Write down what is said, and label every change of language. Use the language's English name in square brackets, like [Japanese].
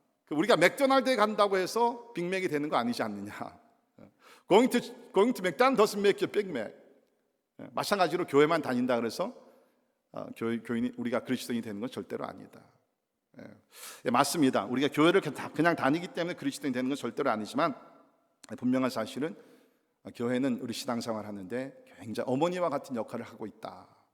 [Korean] 우리가 맥도날드에 간다고 해서 빅맥이 되는 거 아니지 않느냐. [English] Going to McDonald's doesn't make you Big Mac. [Korean] 마찬가지로 교회만 다닌다 그래서 교인이, 우리가 그리스도인이 되는 건 절대로 아니다. 맞습니다. 우리가 교회를 그냥 다니기 때문에 그리스도인이 되는 건 절대로 아니지만, 분명한 사실은 교회는 우리 신앙생활 하는데 굉장히 어머니와 같은 역할을 하고 있다.